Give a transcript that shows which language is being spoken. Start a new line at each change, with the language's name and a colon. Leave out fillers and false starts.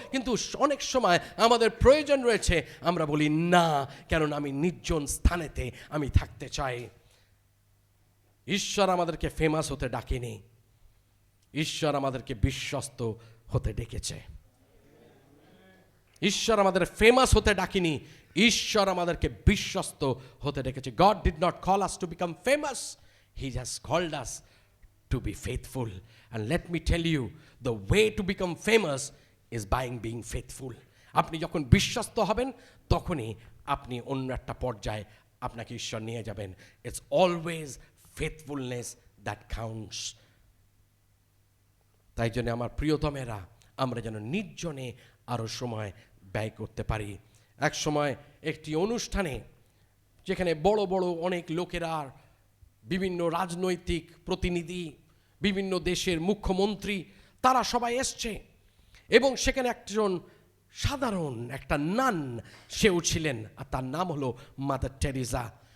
Bangla: কিন্তু অনেক সময় আমাদের প্রয়োজন রয়েছে, আমরা বলি না, কেননা আমি নির্জন স্থানেতে আমি থাকতে চাই। ঈশ্বর আমাদেরকে ফেমাস হতে ডাকেনি, ঈশ্বর আমাদেরকে বিশ্বস্ত হতে ডেকেছে। ঈশ্বর আমাদের ফেমাস হতে ডাকেনি, ঈশ্বর আমাদেরকে বিশ্বস্ত হতে ডেকেছে।
English: God did not call us to become famous, He has called us to be faithful. And let me tell you, the way to become famous is by being faithful.
Bangla: আপনি যখন বিশ্বস্ত হবেন তখনই আপনি অন্য একটা পর্যায়ে আপনাকে ঈশ্বর নিয়ে যাবেন।
English: It's always faithfulness that counts.
Bangla: তাই জন্য আমার প্রিয়তমেরা, আমরা যেন নির্জনে আরও সময় ব্যয় করতে পারি। এক সময় একটি অনুষ্ঠানে যেখানে বড় বড় অনেক লোকেরা, বিভিন্ন রাজনৈতিক প্রতিনিধি, বিভিন্ন দেশের মুখ্যমন্ত্রী, তারা সবাই এসছে এবং সেখানে একজন সাধারণ একটা নান সেও ছিলেন, আর তার নাম হলো মাদার টেরিজা।